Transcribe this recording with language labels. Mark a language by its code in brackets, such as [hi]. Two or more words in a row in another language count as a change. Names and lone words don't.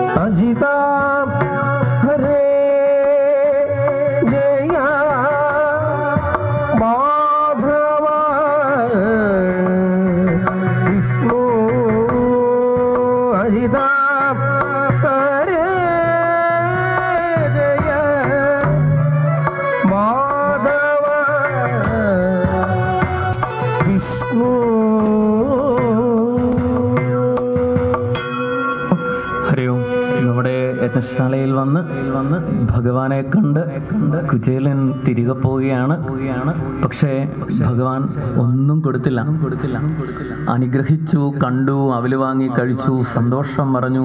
[sa] अजिता हरे जय माधव विष्णु अजिता हरे जय माधव विष्णु [ml] യജ്ഞശാലയിൽ വന്ന് ഭഗവാനെ കണ്ട് കുചേലൻ തിരികെ പോവുകയാണ്. പക്ഷേ ഭഗവാൻ ഒന്നും കൊടുത്തില്ല. അനുഗ്രഹിച്ചു, കണ്ടു, അവല് വാങ്ങി കഴിച്ചു, സന്തോഷം പറഞ്ഞു.